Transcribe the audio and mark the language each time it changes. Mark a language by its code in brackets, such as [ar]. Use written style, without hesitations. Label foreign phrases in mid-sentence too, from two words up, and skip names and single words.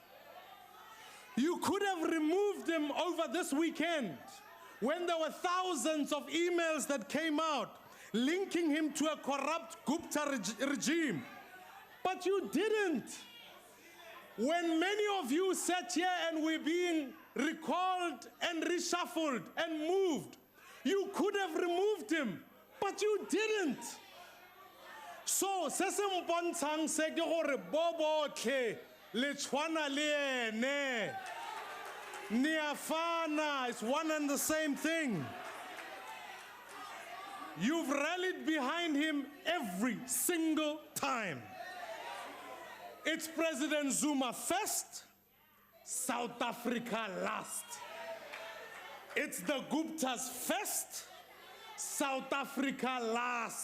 [en] You could have removed him over this weekend when there were thousands of emails that came out linking him to a corrupt Gupta regime. But you didn't. When many of you sat here and were being recalled and reshuffled and moved, you could have removed him, but you didn't. So, [tn] se se mpontshang se ke gore bo botlhe le tshwana le ene. [zu] Niafana, [en] it's one and the same thing. You've rallied behind him every single time. It's President Zuma first, South Africa last. It's the Guptas first, South Africa last.